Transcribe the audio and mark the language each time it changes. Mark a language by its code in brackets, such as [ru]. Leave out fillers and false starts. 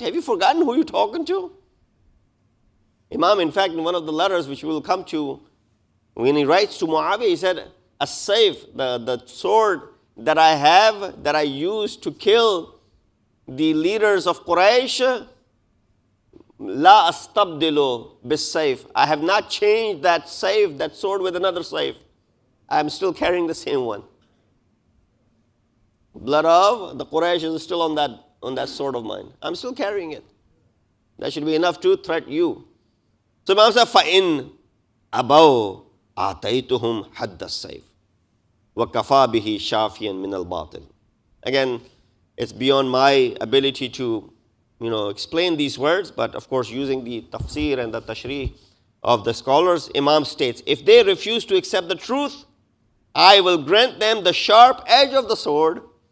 [en] Have you forgotten who you're talking to? Imam, in fact, in one of the letters which we will come to, when he writes to Muawiyah, he said, as-sayf, the sword that I have, that I use to kill the leaders of Quraysh, [ar] la astabdilu bis-sayf. [en] I have not changed that sayf, that sword, with another sayf. I am still carrying the same one. Blood of the Quraysh is still on that sword of mine. I'm still carrying it. That should be enough to threaten you. So Imam said, [ar] فَإِنْ أَبَوْا آتَيْتُهُمْ حَدَّ السَّيْفِ وَكَفَى بِهِ شَافِيًا مِنَ الْبَاطِلِ. [en] Again, it's beyond my ability to explain these words, but of course using the tafsir and the tashrih of the scholars, Imam states, if they refuse to accept the truth, I will grant them the sharp edge of the sword.